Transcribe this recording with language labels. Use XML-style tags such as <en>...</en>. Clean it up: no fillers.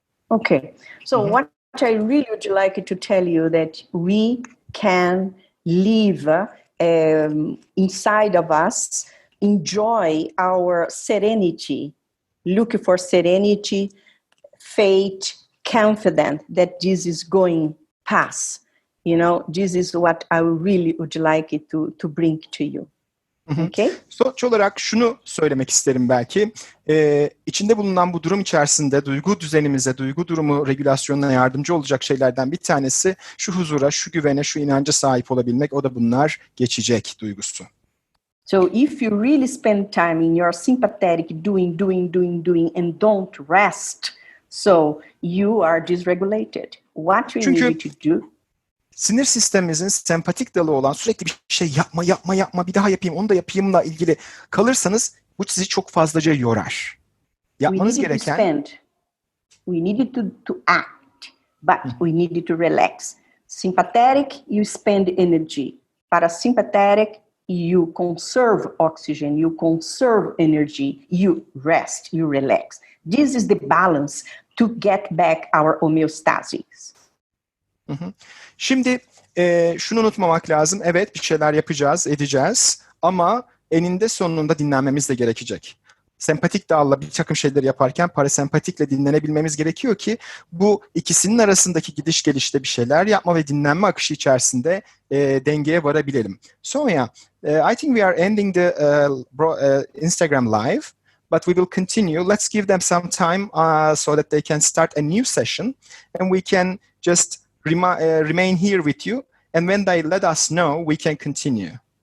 <en>Okay, so what I really would like to tell you that we can live inside of us, enjoy our serenity, look for serenity, faith, confident that this is going past. This is what I really would like it to bring to you. Okay?</en> <tr>Sonuç olarak şunu söylemek isterim belki. İçinde bulunan bu durum içerisinde duygu düzenimize, duygu durumu regülasyonuna yardımcı olacak şeylerden bir tanesi şu huzura, şu güvene, şu inanca sahip olabilmek. O da bunlar geçecek duygusu.</tr> <en>So if you really spend time in your sympathetic doing, and don't rest, so you are dysregulated. What we need to do?</en> <tr>Sinir sistemimizin sempatik dalı olan sürekli bir şey yapma, bir daha yapayım, onu da yapayımla ilgili kalırsanız bu sizi çok fazlaca yorar. Yapmanız gereken...</tr> <en>We needed to act, but we needed to relax. Sympathetic, you spend energy. Parasympathetic, you conserve oxygen, you conserve energy, you rest, you relax. This is the balance to get back our homeostasis.</en> <tr>Şimdi şunu unutmamak lazım. Evet, bir şeyler yapacağız, edeceğiz ama eninde sonunda dinlenmemiz de gerekecek. Sempatik dağla bir takım şeyleri yaparken parasempatikle dinlenebilmemiz gerekiyor ki bu ikisinin arasındaki gidiş gelişte bir şeyler yapma ve dinlenme akışı içerisinde dengeye varabilelim.</tr> <en>Sonia, I think we are ending the Instagram live, but we will continue. Let's give them some time so that they can start a new session and we can just remain here with you, and when they let us know, we can continue.</en>